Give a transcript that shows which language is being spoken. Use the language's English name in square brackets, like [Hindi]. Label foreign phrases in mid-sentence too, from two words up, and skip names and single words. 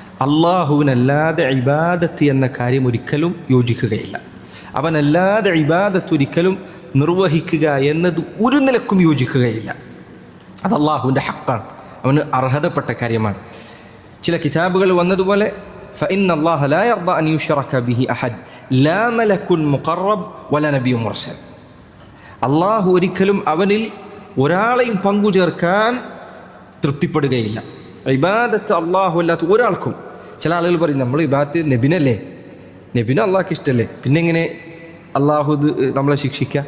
[Malayalam] അള്ളാഹുവിനല്ലാതെ ഇബാദത്ത് എന്ന കാര്യം ഒരിക്കലും യോജിക്കുകയില്ല. അവനല്ലാതെ ഇബാദത്ത് ഒരിക്കലും നിർവഹിക്കുക എന്നത് ഒരു നിലക്കും യോജിക്കുകയില്ല. അത് അള്ളാഹുവിൻ്റെ ഹക്കാണ്, അവന് അർഹതപ്പെട്ട കാര്യമാണ്. ചില കിതാബുകൾ വന്നതുപോലെ [Arabic] فإن الله لا يرضى أن يشرك به أحد لا ملك مقرب ولا نبي مرسل. [Malayalam] അള്ളാഹു ഒരിക്കലും അവനിൽ ഒരാളെയും പങ്കു ചേർക്കാൻ തൃപ്തിപ്പെടുകയില്ല. ഇബാദത്ത് അള്ളാഹു അല്ലാത്ത ഒരാൾക്കും. ചില ആളുകൾ പറയും നമ്മൾ ഇബാദത്ത് നബിനല്ലേ, നബിന് അള്ളാഹ്ക്ക് ഇഷ്ടമല്ലേ, പിന്നെ എങ്ങനെ അള്ളാഹു ഇത് നമ്മളെ ശിക്ഷിക്കുക?